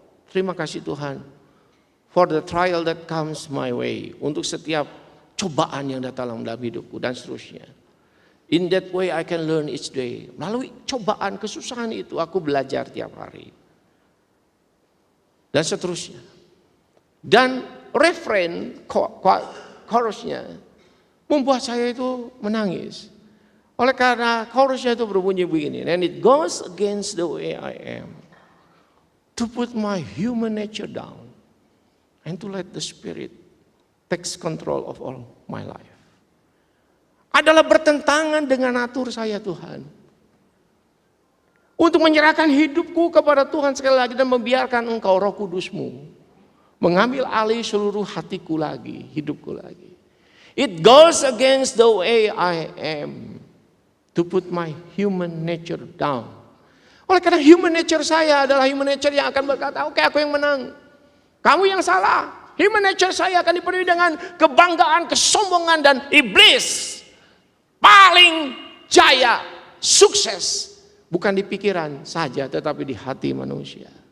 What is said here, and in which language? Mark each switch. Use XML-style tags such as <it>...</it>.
<id>Terima kasih Tuhan</id> <en>for the trial that comes my way.</en> <id>Untuk setiap cobaan yang datang dalam hidupku dan seterusnya.</id> <en>In that way I can learn each day.</en> <id>Melalui cobaan, kesusahan itu aku belajar tiap hari. Dan seterusnya. Dan refrain, chorusnya membuat saya itu menangis. Oleh karena chorusnya itu berbunyi begini.</id> <en>And it goes against the way I am. To put my human nature down. And to let the Spirit takes control of all my life.</en> <id>Adalah bertentangan dengan natur saya Tuhan. Untuk menyerahkan hidupku kepada Tuhan sekali lagi dan membiarkan Engkau Roh Kudus-Mu mengambil alih seluruh hatiku lagi, hidupku lagi.</id> <en>It goes against the way I am to put my human nature down.</en> <id>Oleh karena human nature saya adalah human nature yang akan berkata, oke, aku yang menang. Kamu yang salah. Human nature saya akan dipenuhi dengan kebanggaan, kesombongan dan iblis. Paling jaya, sukses. Bukan di pikiran saja tetapi di hati manusia.</id>